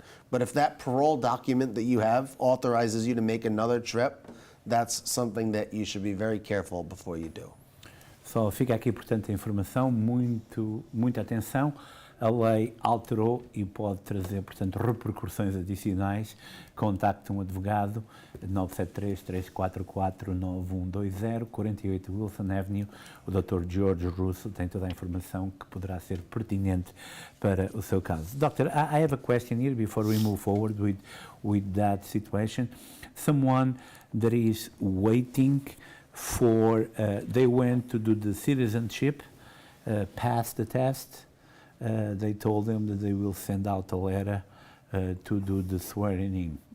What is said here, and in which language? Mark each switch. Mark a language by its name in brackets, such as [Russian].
[English] But if that parole document that you have authorizes you to make another trip, that's something that you should be very careful before you do. [Portuguese] Só fica aqui, portanto, a informação, muita atenção. A lei alterou e pode trazer, portanto, repercussões adicionais. Contacte um advogado, 973-344-9120, 48 Wilson Avenue. O Dr. George Russo tem toda a informação que poderá ser pertinente para o seu caso. [English] Doctor, I have a question here before we move forward with that situation. Someone that is waiting for, they went to do the citizenship, passed the test. They told them that they will send out a letter to do the swearing in.